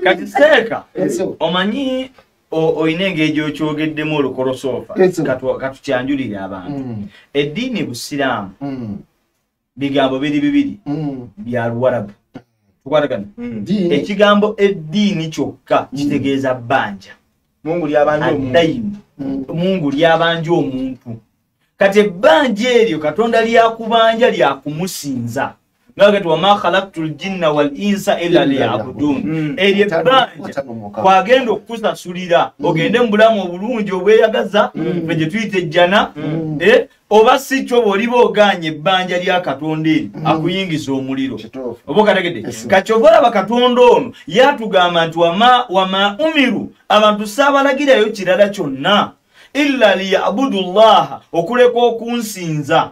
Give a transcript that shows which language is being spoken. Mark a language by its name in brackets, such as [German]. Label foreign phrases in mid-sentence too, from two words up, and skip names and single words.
[Ganda] kati Seeka omanyi oyina engeri gy'okyogeddemu olukolosofa katukyanjulire abantu eddiini busiraamu bigambo biri bibiri bya Luwarabu tukwatagana ekigambo eddiini kyokka kitegeeza bbanja Mungu lyabanja omuntu kati ebbanja eryo Katonda lyakubanja lyakumusinza ngagati [Arabic] وما خلقت الجن والإنس إلا ليعبدون [Ganda] eryo ebbanja kwagenda okusasulira ogende mu bulamu obulungi obweyagaza gye tuyita ejjana oba si kyo bw'oliba oganye ebbanja lya Katonda eri akuyingiza omuliro oba okategedde kati ova olaba Katonda ono yatugamba nti [Arabic] وما أمروا [Ganda] abantu saabalagirayo kirala kyonna [Arabic] إلا ليعبدوا الله [Ganda] okuleka okunsinza